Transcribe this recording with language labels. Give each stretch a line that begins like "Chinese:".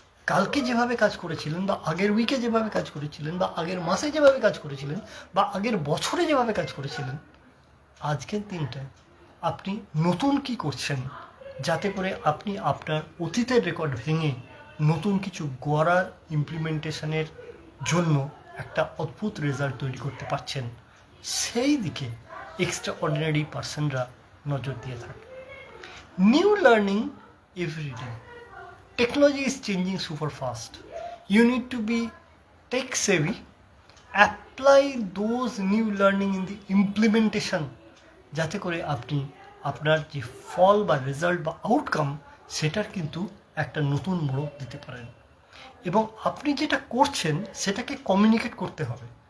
Bangla: কালকে যেভাবে কাজ করেছিলেন বা আগের উইকে যেভাবে কাজ করেছিলেন বা আগের মাসে যেভাবে কাজ করেছিলেন বা আগের বছরে যেভাবে কাজ করেছিলেন, আজকের দিনটায় আপনি নতুন কি করছেন, যাতে করে আপনি আপনার অতীতের রেকর্ড ভেঙে নতুন কিছু গড়ার ইমপ্লিমেন্টেশনের জন্য একটা অদ্ভুত রেজাল্ট তৈরি করতে পারছেন, সেই দিকে এক্সট্রা অর্ডিনারি পার্সনরা নজর দিয়ে থাকে।
English: New learning every day. Technology is changing super fast. You need to be tech savvy. Apply those new learning in the implementation,
Bangla: যাতে করে আপনি আপনার যে ফল বা রেজাল্ট বা আউটকাম সেটার কিন্তু একটা নতুন মোড়ক দিতে পারেন। এবং আপনি যেটা করছেন সেটাকে কমিউনিকেট করতে হবে।